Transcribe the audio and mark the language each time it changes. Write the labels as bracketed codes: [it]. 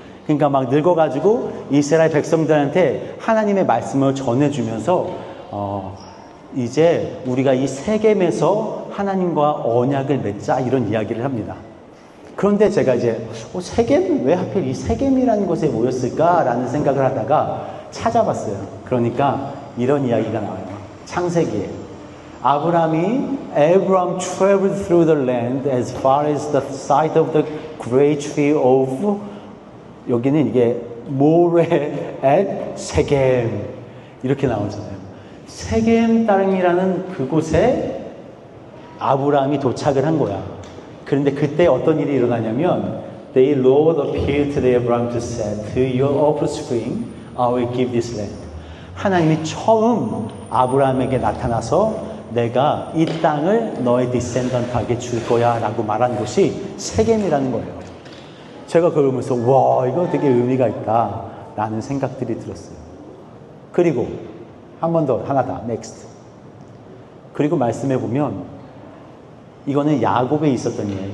[ko] 그러니까 막 늙어가지고 이스라엘 백성들한테 하나님의 말씀을 전해주면서 이제 우리가 이 세겜에서 하나님과 언약을 맺자 이런 이야기를 합니다. 그런데 제가 이제 세겜? 왜 하필 이 세겜이라는 곳에 모였을까라는 생각을 하다가 찾아봤어요. 그러니까 이런 이야기가 나와요. 창세기에 [en] Abraham traveled through the land as far as the site of the great tree of [ko] 여기는 이게 모레 [en] at 세겜 [ko] 이렇게 나오잖아요. 세겜 땅이라는 그곳에 아브라함이 도착을 한 거야. 그런데 그때 어떤 일이 일어나냐면 [en] The Lord appeared to Abraham to say to your offspring I will give this land. [ko] 하나님이 처음 아브라함에게 나타나서 내가 이 땅을 너의 디센던트에게 줄 거야 라고 말한 곳이 세겜이라는 거예요. 제가 그걸 보면서 와 이거 되게 의미가 있다 라는 생각들이 들었어요. 그리고 한 번 더 하나 더 next. 그리고 말씀해 보면 이거는 야곱에 있었던 일이에요.